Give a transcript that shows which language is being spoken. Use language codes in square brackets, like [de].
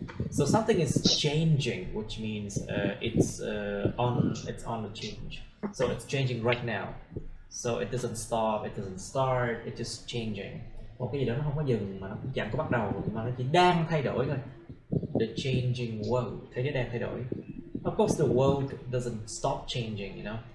[en] So something is changing, which means it's on the change. So it's changing right now. So it doesn't stop, it doesn't start, it's just changing. [vi] Một cái gì đó nó không có dừng mà nó cũng chẳng có bắt đầu, mà nó chỉ đang thay đổi thôi. [en] The changing world, [vi] thế giới đang thay đổi. [en] Of course, the world doesn't stop changing, you know.